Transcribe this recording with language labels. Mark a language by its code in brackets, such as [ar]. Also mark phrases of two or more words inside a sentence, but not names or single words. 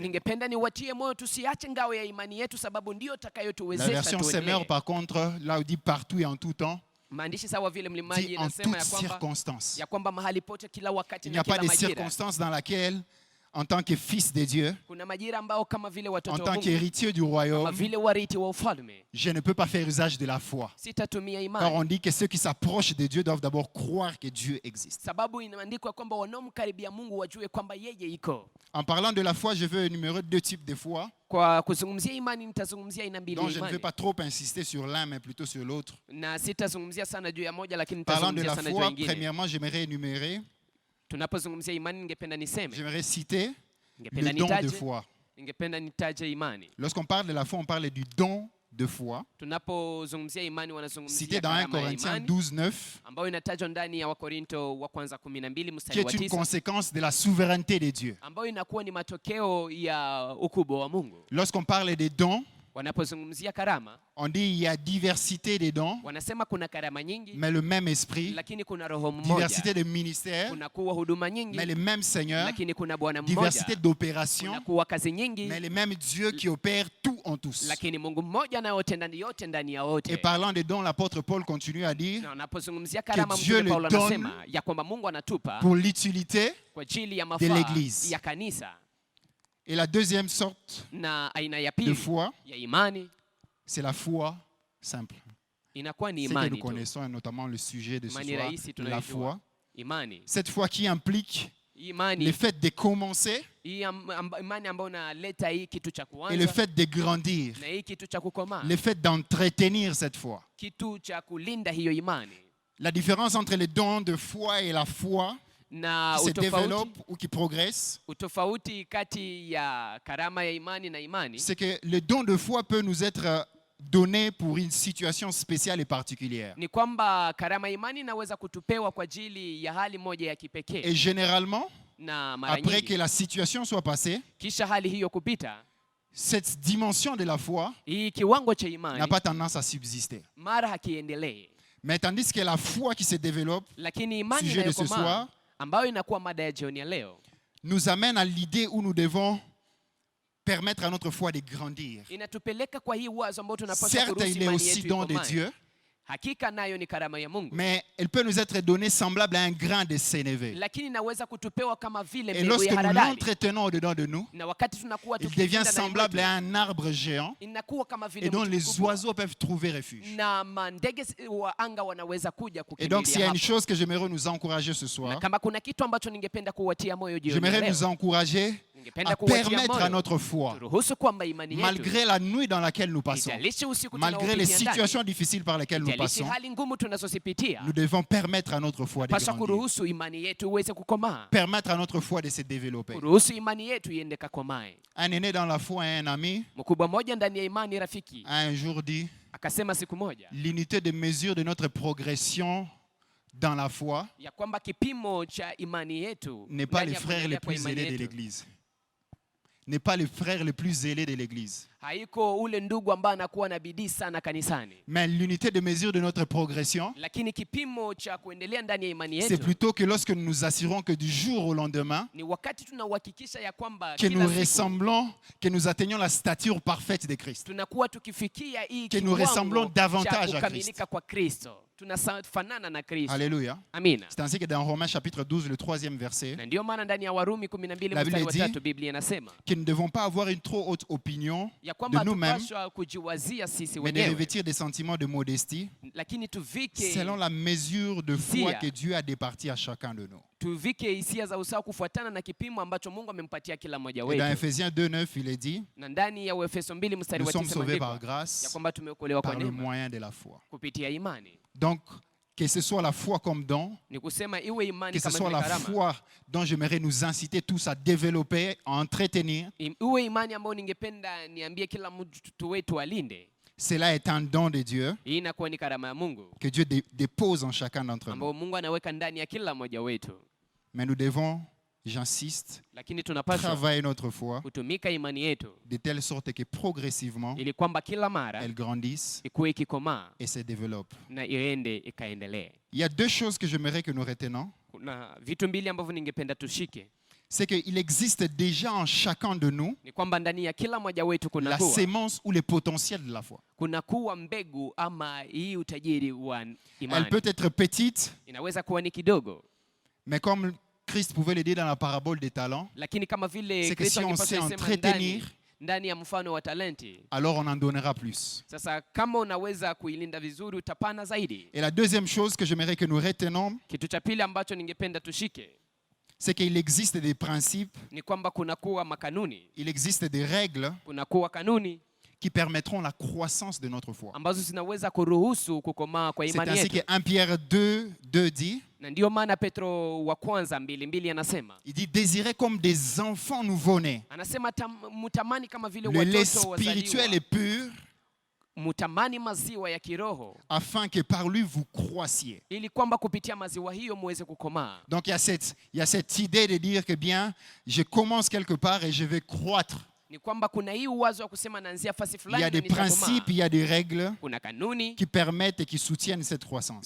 [sw] Ningependa niwatie moyo tusiache ngao ya imani yetu, sababu ndio [fr] La [sw] takayotuwezesha [fr] version [sw] tuendelee. [fr] Semeur, par contre, là où dit partout et en tout temps, [sw] Maandishi sawa vile mlimaji [fr] dit en [sw] inasema [fr] toutes circonstances. [sw] ya kwamba mahali pote, kila wakati [fr] Il n'y [sw] na [fr] a pas [sw] kila [fr] de [sw] majira. [fr] circonstances dans laquelle, en tant que fils de Dieu, [sw] Kuna majira ambao kama vile [fr] en [sw] watoto wa [fr] tant [sw] Mungu, [fr] qu'héritier du [sw] kama [fr] royaume, [sw] vile wariti wa ufalme, [fr] je ne peux pas faire usage de la foi. [sw] sitatumia [fr] Car [sw] imani. [fr] on dit que ceux qui s'approchent de Dieu doivent d'abord croire que Dieu existe. [sw] Sababu inaandikwa kwamba wanaomkaribia Mungu wajue kwamba yeye iko. [fr] En parlant de la foi, je veux énumérer deux types de foi, [sw] Kwa kuzungumzia imani nitazungumzia aina mbili [fr] dont [sw] ya [fr] je ne vais [sw] imani. [fr] pas trop insister sur l'un, mais plutôt sur l'autre. [sw] Na sitazungumzia sana juu ya moja, lakini [fr] Parlant de [sw] nitazungumzia [fr] la [sw] sana juu ya [fr] foi, [sw] ingine. [fr] premièrement, j'aimerais énumérer, [sw] Tunapozungumzia imani, ningependa niseme, [fr] j'aimerais citer [sw] ningependa [fr] le don de [sw] nitaje, [fr] foi. [sw] ningependa nitaje imani. [fr] Lorsqu'on parle de la foi, on parle du don de foi, [sw] Tunapozungumzia imani, wanazungumzia [fr] cité dans 1 [sw] karama ya [fr] Corinthiens [sw] imani [fr] 12, 9, [sw] ambayo inatajwa ndani ya Wakorinto wa kwanza 12 [fr] qui [sw] mstari wa [fr] est une [sw] 9, [fr] conséquence de la souveraineté de Dieu. [sw] ambayo inakuwa ni matokeo ya ukubwa wa Mungu. [fr] Lorsqu'on parle des dons, [sw] Wanapozungumzia karama, [fr] on dit il y a diversité des dons, [sw] wanasema kuna karama nyingi, [fr] mais le même esprit, [sw] lakini kuna roho [fr] diversité [sw] mmoja. [fr] de ministères, [sw] Kuna kuwa huduma nyingi, [fr] mais le même Seigneur, [sw] lakini kuna Bwana mmoja. [fr] diversité d'opérations, [sw] Kuna kuwa kazi nyingi, [fr] mais le même Dieu qui opère tout en tous. [sw] lakini Mungu mmoja anayotenda yote ndani ya wote. [fr] Et parlant des dons, l'apôtre Paul continue à dire, [sw] Na unapozungumzia karama, [fr] Dieu [sw] Mtume [fr] le [sw] Paulo [fr] donne [sw] anasema ya kwamba Mungu anatupa [fr] pour l'utilité. [sw] kwa ajili ya [fr] de [sw] mafaa [fr] l'Église. [sw] ya kanisa. [fr] Et la deuxième sorte [sw] Na aina ya [fr] de [sw] pili [fr] foi, [sw] ya imani [fr] c'est la foi simple. [sw] inakuwa ni [fr] C'est que [sw] imani [fr] nous [sw] tu. [fr] connaissons, et notamment le sujet de ce [sw] Imani [fr] soir, [sw] rahisi [fr] la [sw] tunayoijua. [fr] foi. [sw] Imani. [fr] Cette foi qui implique [sw] Hii imani, [fr] le fait de commencer [sw] hii imani ambayo inaleta hii kitu cha [fr] et le [sw] kuanza [fr] fait de grandir, [sw] na hii kitu cha kukomaa, [fr] le fait d'entretenir cette foi. [sw] kitu cha kulinda hiyo imani. [fr] La différence entre les dons de foi et la foi [sw] Na [fr] qui se [sw] utofauti, [fr] développe ou qui progresse, [sw] utofauti kati ya karama ya imani na imani [fr] c'est que le don de foi peut nous être donné pour une situation spéciale et particulière. [sw] ni kwamba karama ya imani inaweza kutupewa kwa ajili ya hali moja ya kipekee, [fr] Et généralement, [sw] na mara [fr] après que [sw] nyingi [fr] la situation soit passée, [sw] kisha hali hiyo kupita, [fr] cette dimension de la foi [sw] hii kiwango cha [fr] n'a [sw] imani [fr] pas tendance à subsister. [sw] mara hakiendelee, [fr] Mais tandis que la foi qui se développe [sw] lakini imani [fr] Sujet de ce [sw] inayokomaa [fr] soir, [sw] ambayo inakuwa mada ya jioni ya leo [fr] nous amène à l'idée où nous devons permettre à notre foi de grandir. [sw] inatupeleka kwa hii wazo ambayo tunapaswa [fr] Certes, [sw] kuruhusu [fr] il est [sw] imani [fr] aussi [sw] yetu [fr] don de [sw] ikomae. [fr] Dieu, [sw] Hakika nayo ni karama ya Mungu, [fr] mais elle peut nous être donnée semblable à un grain de sénévé. [sw] lakini inaweza kutupewa kama vile [fr] Et [sw] mbegu [fr] lorsque [sw] ya [fr] nous [sw] haradali, [fr] l'entretenons au-dedans de nous, [sw] na wakati tunakuwa [fr] il devient [sw] tukilinda ndani [fr] semblable [sw] mwetu, [fr] à un arbre géant [sw] inakuwa kama vile [fr] et dont [sw] mti [fr] les [sw] mkubwa, [fr] oiseaux peuvent trouver refuge. [sw] na mandege wa anga wanaweza kuja [fr] Et donc, s'il y a [sw] kukimbilia [fr] une [sw] hapo. [fr] chose que j'aimerais nous encourager ce [sw] Na [fr] soir, [sw] kama kuna kitu ambacho ningependa kuwatia moyo jioni ya [fr] j'aimerais [sw] leo, [fr] nous encourager [sw] ningependa [fr] à [sw] kuwatia [fr] permettre à [sw] moyo [fr] notre foi, [sw] turuhusu kwamba imani yetu, [fr] malgré la nuit dans laquelle nous passons, [sw] ijalishi usiku [fr] malgré les [sw] tunaopitia ndani, [fr] situations difficiles par lesquelles nous [sw] ijalishi [fr] passons, [sw] hali ngumu tunazozipitia, [fr] nous devons permettre à notre foi de [sw] paswa [fr] grandir, [sw] kuruhusu imani yetu iweze kukomaa, [fr] permettre à notre foi de se développer. [sw] kuruhusu imani yetu iende kakomae. [fr] Un aîné dans la foi et un ami [sw] Mkubwa mmoja ndani ya imani, rafiki, [fr] a un jour dit, [sw] akasema siku moja [fr] l'unité de mesure de notre progression dans la foi [sw] ya kwamba kipimo cha imani yetu [fr] n'est pas [sw] ndani [fr] les [sw] ya [fr] frères [sw] kuendelea [fr] les [sw] kwa [fr] plus [sw] imani [fr] zélés de [sw] yetu, [fr] l'Église. N'est pas les frères les plus zélés de l'Église. [sw] haiko ule ndugu ambaye anakuwa na bidii sana kanisani, [fr] Mais l'unité de mesure de notre progression, [sw] lakini kipimo cha kuendelea ndani ya imani [fr] c'est [sw] yetu [fr] plutôt que lorsque nous nous assurons que du jour au lendemain, [sw] ni wakati tunauhakikisha ya kwamba [fr] que nous [sw] kila siku [fr] ressemblons, que nous atteignons la stature parfaite de Christ. [sw] tunakuwa tukifikia hii [fr] Que nous ressemblons [sw] kiwango [fr] davantage [sw] cha [fr] à [sw] kukamilika kwa Kristo, tunafanana na Kristo. [fr] Alléluia. [sw] Amina. [fr] C'est ainsi que dans Romains chapitre 12, le 3e verset, [sw] Na ndio maana ndani ya Warumi 12 [fr] La [sw] mstari wa [fr] Bible dit [sw] 3 Biblia inasema [fr] que nous ne devons pas avoir une trop haute opinion [sw] ya [fr] de [sw] kwamba [fr] nous-mêmes, [sw] hatupaswa kujiwazia sisi [fr] mais de [sw] wenyewe, [fr] revêtir des sentiments de modestie [sw] lakini tuvike [fr] selon la mesure de foi [sw] Sia. [fr] que Dieu a départie à chacun de nous. [sw] tuvike hisia za usawa kufuatana na kipimo ambacho Mungu amempatia kila mmoja [fr] Et dans [sw] wetu. [fr] Ephésiens 2,9, il est dit, [sw] Na ndani ya Efeso 2 mstari [fr] nous [sw] wa [fr] sommes [sw] 9 [fr] sauvés par [sw] imeandikwa ya [fr] grâce, [sw] kwamba tumeokolewa kwa [fr] par le [sw] neema [fr] moyen de la foi. [sw] kupitia imani. [fr] Donc, que ce soit la foi comme don, [sw] Ni kusema iwe imani [fr] que ce [sw] kama [fr] soit [sw] vile [fr] la [sw] karama, [fr] foi dont j'aimerais nous inciter tous à développer, à entretenir, [sw] iwe imani ambayo ningependa niambie kila mtu wetu alinde. [fr] cela est un don de Dieu [sw] Hii inakuwa ni karama ya Mungu [fr] que Dieu dépose en chacun d'entre nous. [sw] ambayo Mungu anaweka ndani ya kila mmoja wetu, [fr] Mais nous devons, j'insiste, [sw] lakini tunapaswa [fr] travailler notre foi [sw] kutumika imani yetu [fr] de telle sorte que progressivement, [sw] ili kwamba kila mara [fr] elle grandisse [sw] ikuwe ikikomaa [fr] et se développe. [sw] na iende ikaendelee. [fr] Il y a deux choses que j'aimerais que nous retenons. [sw] Kuna vitu mbili ambavyo ningependa tushike. [fr] C'est qu'il existe déjà en chacun de nous [sw] Ni kwamba ndani ya kila mmoja wetu kuna [fr] la [sw] kuwa [fr] sémence ou le potentiel de la foi. [sw] kuna kuwa mbegu ama hii utajiri wa [fr] Elle [sw] imani. [fr] peut être petite, [sw] Inaweza kuwa ni kidogo, [fr] mais comme Christ pouvait le dire dans la parabole des talents, [sw] lakini kama vile [fr] c'est que [sw] Kristo [fr] si on [sw] angepaswa [fr] sait [sw] kusema [fr] entretenir, [sw] ndani ya mfano wa talenti, [fr] alors on en donnera plus. [sw] sasa kama unaweza kuilinda vizuri utapana zaidi. [fr] Et la deuxième chose que j'aimerais que nous retenons, [sw] Kitu cha pili ambacho ningependa tushike [fr] c'est qu'il existe des principes, [sw] ni kwamba kunakuwa makanuni, [fr] il existe des règles [sw] kunakuwa kanuni [fr] qui permettront la croissance de notre foi. [sw] ambazo zinaweza kuruhusu kukomaa kwa [fr] C'est [sw] imani [fr] ainsi [sw] yetu. [fr] que 1 Pierre 2 dit, [sw] Na ndiyo maana Petro wa kwanza 2:2 anasema, [fr] il dit désirez comme des enfants nouveau-nés. [sw] anasema mutamani kama vile [fr] Le lait [sw] watoto [fr] spirituel [sw] wazaliwa, [fr] est pur [sw] mutamani maziwa ya kiroho [fr] afin que par lui vous croissiez. [sw] ili kwamba kupitia maziwa hiyo muweze kukomaa. [fr] Donc il y a cette idée de dire que bien, je commence quelque part et je vais croître. [sw] Ni kwamba kuna hii uwazo wa kusema naanzia fasi [fr] Il y [sw] fulani [fr] a [sw] na [fr] des [sw] nitakomaa. [fr] principes, il y a des règles [sw] Kuna kanuni [fr] qui permettent et qui soutiennent cette croissance.